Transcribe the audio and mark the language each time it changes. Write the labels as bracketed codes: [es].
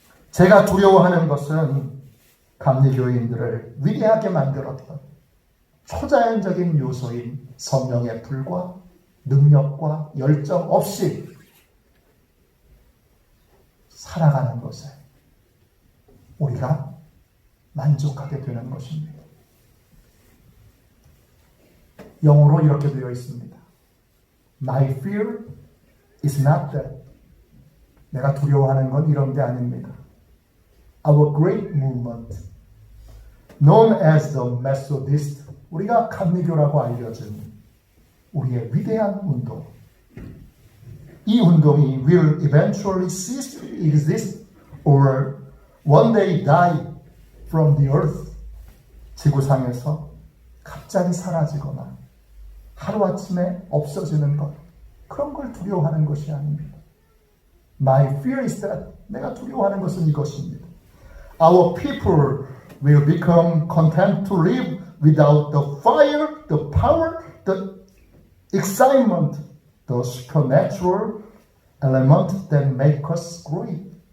[ko] 제가 두려워하는 것은 감리교인들을 위대하게 만들었던 초자연적인 요소인 성령의 불과 능력과 열정 없이 살아가는 것에 우리가 만족하게 되는 것입니다. 영어로 이렇게 되어 있습니다. [en] My fear is not that. [ko] 내가 두려워하는 건 이런 게 아닙니다. [en] Our great movement, known as the Methodist, [ko] 우리가 감리교라고 알려진 우리의 위대한 운동. 이 운동이 [en] will eventually cease to exist or one day die from the earth. [ko] 지구상에서 갑자기 사라지거나 하루아침에 없어지는 것, 그런 걸 두려워하는 것이 아닙니다. [en] My fear is that. [ko] 내가 두려워하는 것은 이것입니다. [en] Our people will become content to live without the fire, the power, the excitement, the supernatural element that make us great.